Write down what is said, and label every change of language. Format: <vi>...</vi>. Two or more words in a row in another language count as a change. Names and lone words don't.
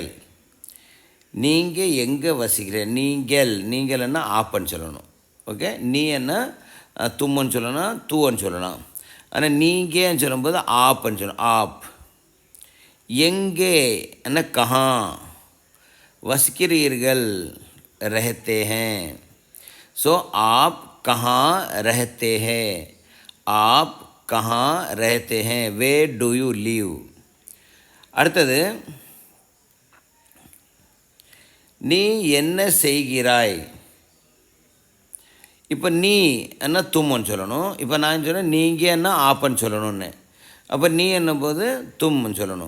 <ta>நீங்கள் எங்கே வசிக்கிறீர்கள். நீங்கள்னா ஆப்பன்னு சொல்லணும். ஓகே, நீ என்ன தும்முன்னு சொல்லணும், தூன்னு சொல்லலாம். ஆனால் நீங்கன்னு சொல்லும்போது ஆப்பன்னு சொல்லணும். ஆப். எங்கே என்ன கஹா. வசிக்கிறீர்கள்</ta> <hi>रहते हैं. ஸோ आप कहाँ रहते हैं. आप कहाँ रहते हैं.</hi> <en>where do you live.</en> <ta>அடுத்தது நீ என்ன செய்கிறாய். இப்போ நீ என்ன தும்முன்னு சொல்லணும். இப்போ நான் சொன்னேன் நீங்கள் என்ன ஆப்பன்னு சொல்லணும்னு. அப்போ நீ என்னும் போது தும்முன்னு சொல்லணும்.</ta>